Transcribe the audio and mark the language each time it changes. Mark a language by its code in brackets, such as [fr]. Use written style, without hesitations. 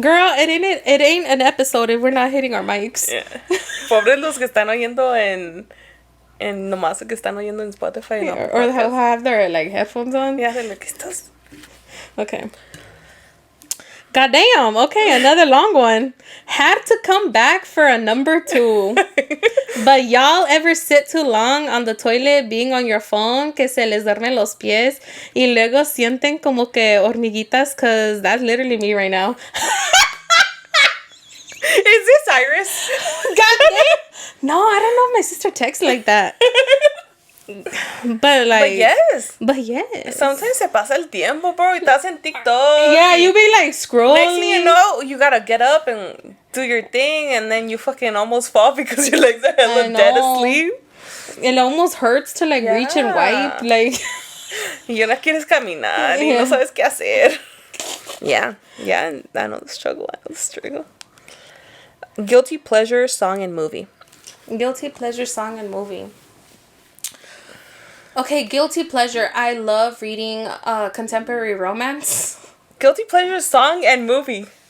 [en] Girl, it ain't an episode if we're not hitting our mics. Yeah. [es] Pobres los que están oyendo en nomás que están oyendo en Spotify. [en] Yeah, or who have their, like, headphones on. Yeah, they're like, estos. Okay. Goddamn. Okay, another long one. Had to come back for a number 2. But y'all ever sit too long on the toilet being on your phone [es] que se les duermen los pies y luego sienten como que hormiguitas? [en] Because that's literally me right now. Is this Iris? Goddamn. No, I don't know if my sister texts like that. But yes. [es] Sometimes se pasa el tiempo, bro. Y estás en TikTok. [en] Yeah, you be like scrolling. Next thing you know, you gotta get up and do your thing, and then you fucking almost fall because your legs are hella dead asleep. It almost hurts to, like, reach and wipe. Like, [es] y ya no quieres caminar y no sabes qué hacer. [en] Yeah, I know the struggle. Guilty pleasure song and movie. Guilty pleasure song and movie. Okay, guilty pleasure. I love reading contemporary romance. Guilty pleasure song and movie.